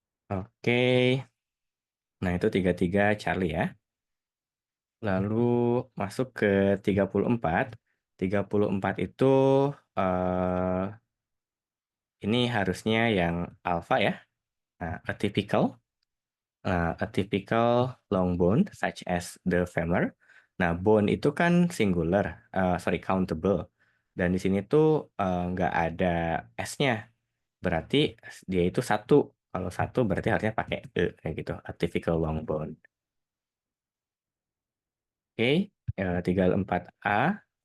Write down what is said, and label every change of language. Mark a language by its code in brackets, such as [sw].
[id] Oke, nah itu 33 Charlie ya. Lalu masuk ke 34. 34 itu eh, ini harusnya yang alpha ya. [en] Nah, a typical long bone such as the femur. [id] Nah, bone itu kan singular, sorry countable. Dan di sini tuh nggak ada s-nya. Berarti dia itu satu. Kalau satu berarti harusnya pakai e kayak gitu. [en] A typical long bone. [id] Oke, 34A.